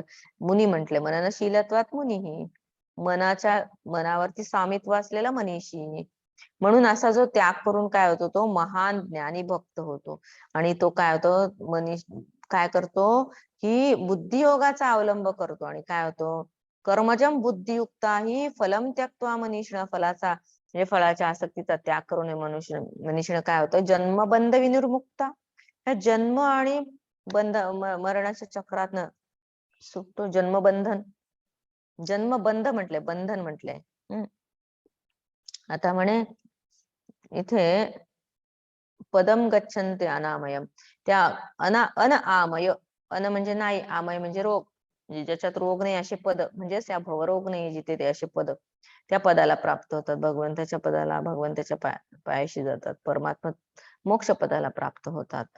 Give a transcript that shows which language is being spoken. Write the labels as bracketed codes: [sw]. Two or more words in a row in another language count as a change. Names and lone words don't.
[mr] मुनी म्हटले, [sa] मननशीलत्वात मुनी, [mr] मनाच्या मनावरती स्वामित्व असलेला मनीषी. म्हणून असा जो त्याग करून काय होतो, तो महान ज्ञानी भक्त होतो. आणि तो काय होतो, काय करतो की बुद्धियोगाचा अवलंब करतो. आणि काय होतो, [sa] कर्मजम बुद्धियुक्ताही फलम त्यक्त्वा मनीषिण, [mr] फलाचा म्हणजे फळाच्या आसक्तीचा त्याग करून मनीषिण काय होतं, [sa] जन्मबंध विनिर्मुक्ता. [mr] ह्या जन्म आणि मरणाच्या चक्रातनं सुटतो. जन्मबंध म्हटले, बंधन म्हटले. आता म्हणे इथे [sa] पदम गच्छन्ते अनामयम, [mr] त्या आमय, म्हणजे नाही, आमय म्हणजे रोग, म्हणजे ज्याच्यात रोग नाही असे पद, म्हणजे त्या भवरोग नाही जिथे ते असे पद, त्या पदाला प्राप्त होतात. भगवंताच्या पदाला, भगवंताच्या पायाशी जातात, परमात्मा मोक्ष पदाला प्राप्त होतात.